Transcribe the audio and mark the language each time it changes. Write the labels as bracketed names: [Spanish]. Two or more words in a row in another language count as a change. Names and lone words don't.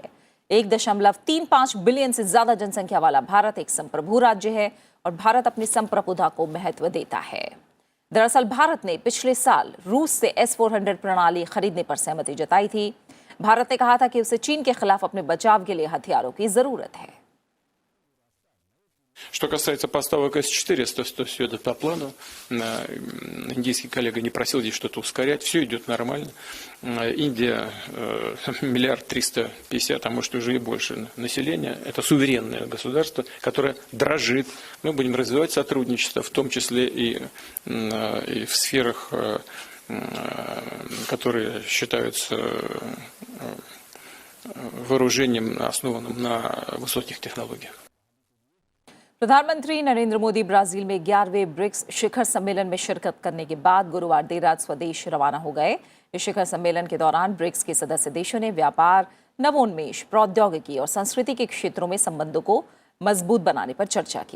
[Hindi] 1.35 बिलियन से ज्यादा जनसंख्या वाला भारत एक संप्रभु राज्य है और भारत अपनी संप्रभुता को महत्व देता है। दरअसल भारत ने पिछले साल रूस से S-400 प्रणाली खरीदने पर सहमति जताई थी। भारत ने कहा था कि उसे चीन के खिलाफ अपने बचाव के लिए हथियारों की जरूरत है। [Russian] Что касается поставок С-400, то все идет по плану. Индийский коллега не просил здесь что-то ускорять. Все идет нормально. Индия 1,350 миллиарда, а может уже и больше населения. Это суверенное государство, которое дрожит. Мы будем развивать сотрудничество, в том числе и в сферах, которые считаются вооружением, основанным на высоких технологиях. [Hindi] प्रधानमंत्री नरेंद्र मोदी ब्राजील में 11वें ब्रिक्स शिखर सम्मेलन में शिरकत करने के बाद गुरुवार देर रात स्वदेश रवाना हो गए। इस शिखर सम्मेलन के दौरान ब्रिक्स के सदस्य देशों ने व्यापार, नवोन्मेष, प्रौद्योगिकी और संस्कृति के क्षेत्रों में संबंधों को मजबूत बनाने पर चर्चा की।